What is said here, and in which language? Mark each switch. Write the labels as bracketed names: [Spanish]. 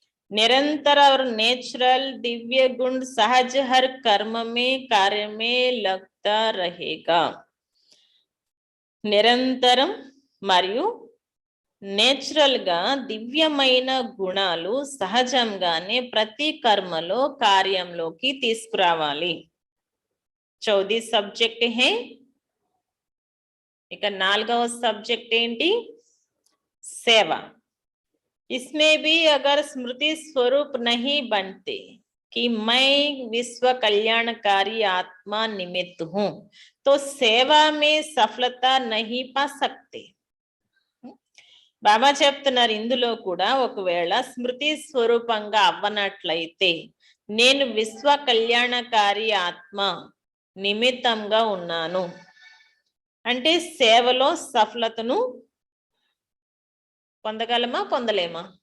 [Hindi] निरंतर और नेचुरल दिव्य गुण सहज हर कर्म में कार्य में लगता रहेगा. [Telugu] నిరంతరం మరియు నేచురల్ గా దివ్యమైన గుణాలు సహజంగానే ప్రతి కర్మలో కార్యంలోకి తీసుకురావాలి. 14 సబ్జెక్ట్ హే. ఇక 4వ సబ్జెక్ట్ ఏంటి? సేవ. [Hindi] इसमें भी अगर स्मृति स्वरूप नहीं बनते कि मैं विश्व कल्याणकारी आत्मा निमित्त हूं तो सेवा में सफलता नहीं पा सकते. [Telugu] బాబా చెప్తున్నారు, ఇందులో కూడా ఒకవేళ స్మృతి స్వరూపంగా అవ్వనట్లయితే నేను విశ్వ కళ్యాణకారి ఆత్మ నిమిత్తంగా ఉన్నాను అంటే సేవలో సఫలతను పొందగలమా, పొందలేమా?